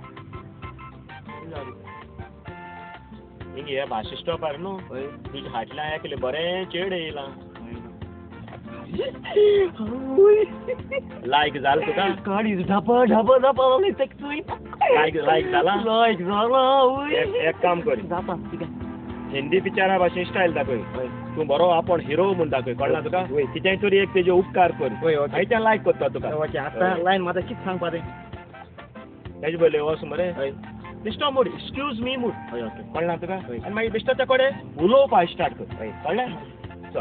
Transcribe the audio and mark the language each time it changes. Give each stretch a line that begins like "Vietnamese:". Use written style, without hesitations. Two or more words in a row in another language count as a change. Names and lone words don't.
Konkani: हिंग हे भाशी स्टॉपार न्हू तुजे फाटल्यान एकलें बरें चेड येयलां लायक जालें तुका गाडी ढापा ढापा ढापा लायक जाला लायक जाला एक काम कर जाता ठीक आहे हिंदी पिक्चरा भाशेन स्टायल दाखय तूं बरो आपूण हिरो म्हूण दाखय कळ्ळां तुका कितेंय तरी एक तेजे उपकार कर हांवें तें लायक करता तुका आतां लायन म्हाका कितें सांगपा तें तेजे पयलें वच मरे बेश्टो मूड
English: excuse me
Konkani: मूड कळ्ळां तुका आनी मागीर बेश्टो ते कडेन उलोवपा स्टार्ट कर कळ्ळें चल